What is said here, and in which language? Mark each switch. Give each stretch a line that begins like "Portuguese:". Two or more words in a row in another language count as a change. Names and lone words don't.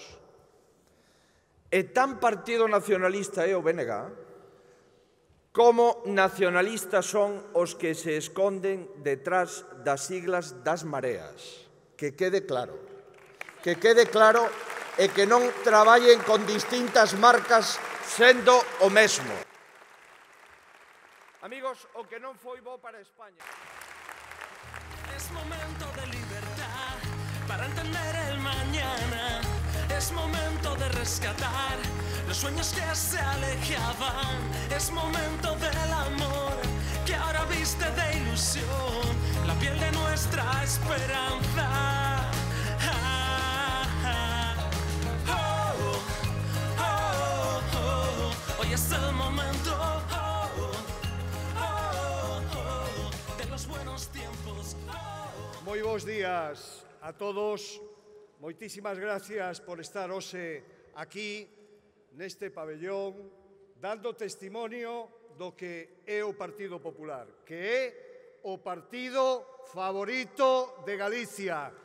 Galician: E tan partido nacionalista é o BNG como nacionalistas son os que se esconden detrás das siglas das mareas. Que quede claro. Que quede claro e que non traballen con distintas marcas sendo o mesmo. Amigos, o que non foi bo para España.
Spanish: Es momento de libertad para entender el mañana. Es momento de rescatar los sueños que se alejaban. Es momento del amor que ahora viste de ilusión la piel de nuestra esperanza. Hoy es el momento de los buenos tiempos.
Galician: Moi bons días a todos moitísimas gracias por estar hoxe aquí, neste pabellón, dando testimonio do que é o Partido Popular, que é o partido favorito de Galicia.